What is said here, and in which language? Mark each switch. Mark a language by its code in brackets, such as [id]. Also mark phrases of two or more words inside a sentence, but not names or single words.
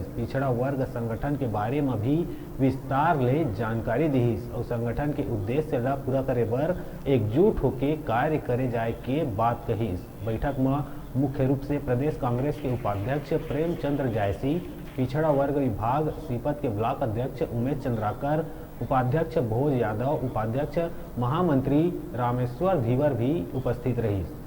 [hne] पिछड़ा वर्ग संगठन के बारे में भी विस्तार ले जानकारी दिहिस और संगठन के उद्देश्य ला पूरा करे बर एकजुट होके कार्य करे जाए के बात कहिस। बैठक में मुख्य रूप से प्रदेश कांग्रेस के उपाध्यक्ष प्रेमचंद्र जायसी, पिछड़ा वर्ग विभाग सीपत के ब्लॉक अध्यक्ष उमेश चंद्राकर, उपाध्यक्ष भोज यादव, उपाध्यक्ष महामंत्री रामेश्वर धीवर भी उपस्थित रही।